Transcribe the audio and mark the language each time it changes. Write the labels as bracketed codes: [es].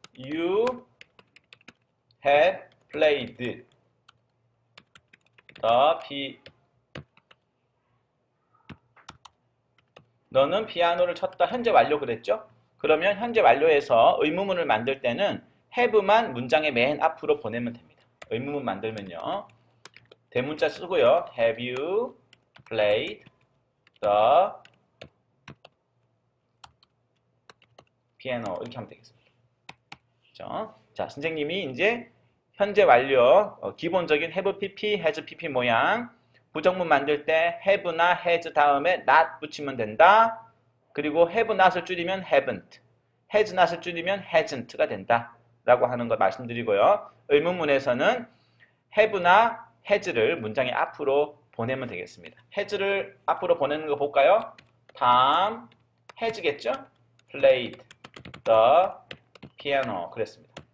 [en] You have played the [ko] 너는 피아노를 쳤다. 현재 완료 그랬죠? 그러면 현재 완료에서 의문문을 만들 때는 have만 문장의 맨 앞으로 보내면 됩니다. 의문문 만들면요. 대문자 쓰고요. [en] Have you played the piano [ko] 이렇게 하면 되겠습니다. 그렇죠? 자, 선생님이 이제 현재 완료 기본적인 have pp, has pp 모양 부정문 만들 때 have나 has 다음에 not 붙이면 된다. 그리고 have not을 줄이면 haven't, has not을 줄이면 hasn't가 된다 라고 하는 걸 말씀드리고요. 의문문에서는 have나 has를 문장의 앞으로 보내면 되겠습니다. has를 앞으로 보내는 거 볼까요? [en] Tom has겠죠? played the piano [ko] 그랬습니다.